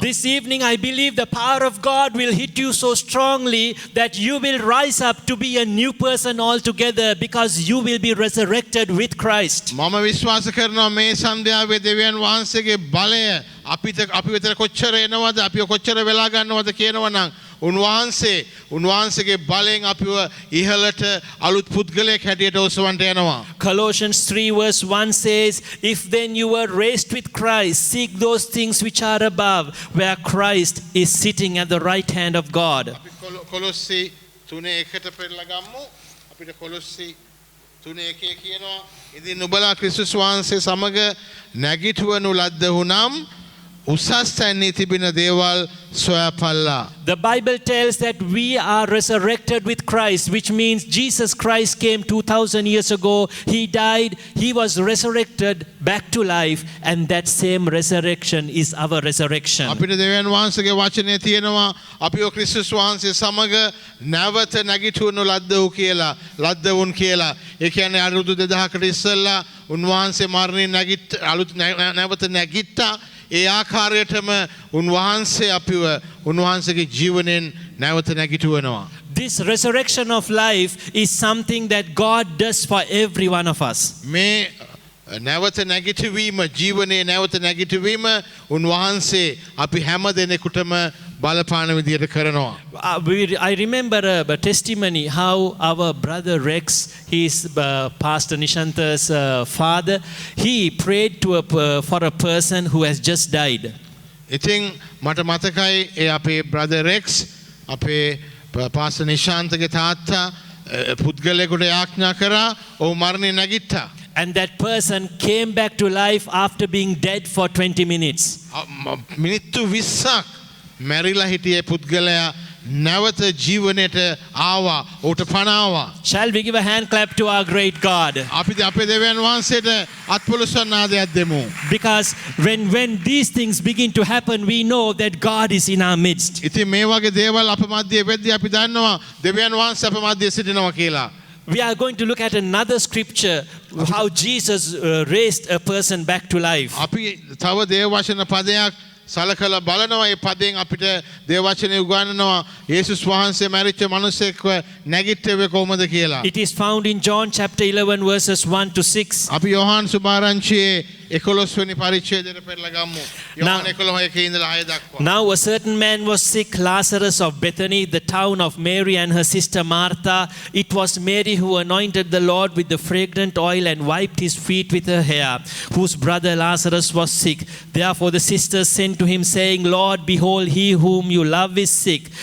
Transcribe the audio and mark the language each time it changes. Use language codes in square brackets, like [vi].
[en] This evening I believe the power of God will hit you so strongly that you will rise up to be a new person altogether because you will be resurrected with Christ. [si] මම විශ්වාස කරනවා මේ සන්ධ්‍යාවේ දෙවියන් වහන්සේගේ බලය අපි වෙතට කොච්චර එනවද අපි කොච්චර වෙලා ගන්නවද කියනවනම් උන්වහන්සේගේ බලයෙන් අපිව ඉහළට අලුත් පුද්ගලයෙක් හැටියට ඔසවන්න යනවා. [en] Colossians 3 verse 1 says, if then you were raised with Christ, seek those things which are above, where Christ is sitting at the right hand of God. [si] අපි කොලොස්සි 3:1 පෙරලා ගමු. අපිට කොලොස්සි 3:1 කියනවා ඉතින් නුඹලා ක්‍රිස්තුස් වහන්සේ සමග නැගිටවනු ලද්දහු නම් උසස් තැන්නේ තිබෙන දේවල් සොයාපල්ලා. [en] The Bible tells that we are resurrected with Christ, which means Jesus Christ came 2000 years ago. He died, he was resurrected back to life, and that same resurrection is our resurrection. [si] අපිට දෙවියන් වහන්සේගේ වචනේ තියෙනවා අපිව ක්‍රිස්තුස් වහන්සේ සමග නැවත නැගිටවනු ලද්දහු කියලා, ලද්දවුන් කියලා. ඒ කියන්නේ අරුදු 2000කට ඉස්සෙල්ලා උන්වහන්සේ මරණයෙන් නැවත නැගිට්ටා. ඒ ආකාරයටම උන්වහන්සේ අපිව උන්වහන්සේගේ ජීවනයෙන් නැවත නැගිටවනවා. [en] This resurrection of life is something that God does for every one of us. [si] මේ නැවත නැගිටවීම ජීවනයේ නැවත නැගිටවීම උන්වහන්සේ අපි හැම දෙනෙකුටම බලපාන විදියට කරනවා. [en] I remember a testimony how our brother Rex, his Pastor Nishanta's father, he prayed for a person who has just died. [si] ඉතින් මට මතකයි ඒ අපේ brother Rex අපේ Pastor නිශාන්තගේ තාත්තා පුද්ගලයෙකුට යාඥා කරා ඔහු මරණයෙන් නැගිට්ටා. [en] And that person came back to life after being dead for 20 minutes. [si] මිනිත්තු 20ක් මැරිලා හිටියේ පුද්ගලයා නැවත ජීවනයට ආවා. ඌට පණාවා. [en] Shall we give a hand clap to our great God? [si] අපි අපේ දෙවියන් වහන්සේට අත්පොළොස්සන් ආදයක් දෙමු. [en] Because when these things begin to happen, we know that God is in our midst. [si] ඉතින් මේ වගේ දේවල් අප මැදේ වෙද්දී අපි දන්නවා දෙවියන් වහන්සේ අප මැදේ සිටිනවා කියලා. [en] We are going to look at another scripture, how Jesus raised a person back to life. [si] අපි තව දේව වචන පදයක් සලකලා බලනවා. ඒ පදයෙන් අපිට දේව වචනේ උගන්වනවා යේසුස් වහන්සේ මැරිච්ච මිනිසෙක්ව නැගිට්ටුවේ කොහොමද කියලා. [en] It is found in John chapter 11 verses 1 to 6. [si] අපි යෝහන් සුභාරංචියේ 11 වෙනි පරිච්ඡේදයට පෙරලා ගමු. යෝහන් 11 ඉඳලා 6 දක්වා. [en] Now a certain man was sick, Lazarus of Bethany, the town of Mary and her sister Martha. It was Mary who anointed the Lord with the fragrant oil and wiped his feet with her hair, whose brother Lazarus was sick. Therefore the sisters sent to him, saying, Lord, behold, he whom you love is sick.